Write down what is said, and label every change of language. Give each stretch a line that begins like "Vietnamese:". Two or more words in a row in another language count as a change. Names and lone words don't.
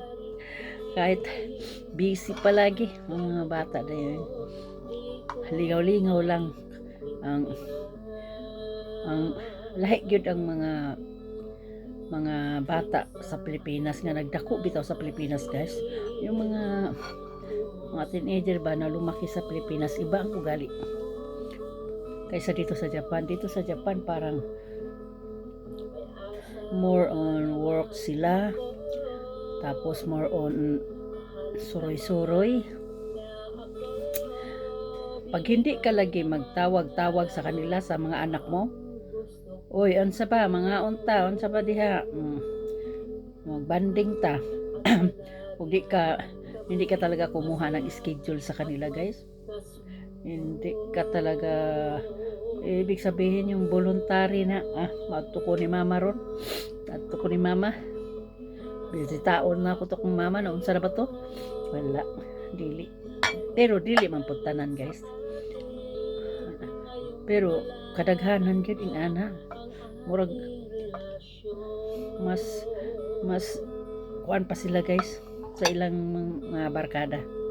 Filipino: Kahit busy palagi ang mga bata na yun,
Cebuano: lingaw-lingaw lang ang lahi gyud ang mga bata sa Pilipinas nga nagdako bitaw sa Pilipinas guys.
Filipino: Yung mga teenager ba na lumaki sa Pilipinas, iba ang ugali kaysa dito sa Japan. Dito sa Japan parang
English: more on
Filipino: work sila, tapos
English: more on
Filipino: suroy-suroy. Pag hindi ka lagi magtawag-tawag sa kanila, sa mga anak mo,
Cebuano: oy, unsa ba mga unsa ba diha, magbanding ta.
Filipino: Hindi ka talaga kumuha ng schedule sa kanila guys, hindi ka talaga, ibig sabihin yung voluntary na
Cebuano: adto ko ni mama ron, adto ko ni mama, busy taon na ako to kung mama na unsa na ba to, wala, dili. Pero dili man pud tanan guys, pero kadaghanan gyud ing ana, murag mas kuan pa sila guys sa ilang mga barkada.